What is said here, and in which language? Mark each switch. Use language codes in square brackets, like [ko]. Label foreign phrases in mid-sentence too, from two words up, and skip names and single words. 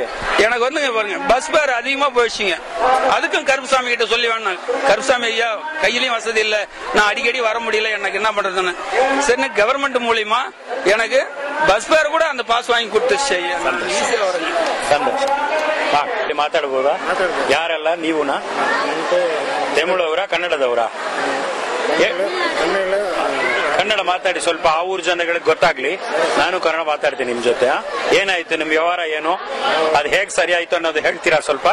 [ta] எனக்கு வந்து பாருங்க பஸ் பேர் அதிகமா போயிடுச்சுங்க. அதுக்கும் கருப்புசாமி கிட்ட சொல்லி வேணாம், கருப்புசாமி ஐயா கையிலயும் வசதி இல்ல, நான் அடிக்கடி வர முடியல, எனக்கு என்ன பண்றதுன்னு. சரி கவர்மெண்ட் மூலியமா எனக்கு பஸ் பேர் கூட அந்த பாஸ் வாங்கி கொடுத்துச்சு. சந்தோஷம். [kn] ಮಾತಾಡಬಹುದಾ? ಯಾರೆಲ್ಲ ನೀವುನಾ? ತಮಿಳವರಾ ಕನ್ನಡದವರಾ? ಕನ್ನಡ ಮಾತಾಡಿ ಸ್ವಲ್ಪ, ಆ ಊರ್ ಜನಗಳಿಗೆ ಗೊತ್ತಾಗ್ಲಿ. ನಾನು ಕನ್ನಡ ಮಾತಾಡ್ತೀನಿ ನಿಮ್ ಜೊತೆ. ಏನಾಯ್ತು ನಿಮ್ ವ್ಯವಹಾರ ಏನು, ಅದು ಹೇಗ್ ಸರಿ ಆಯ್ತು ಅನ್ನೋದು ಹೇಳ್ತೀರಾ ಸ್ವಲ್ಪ?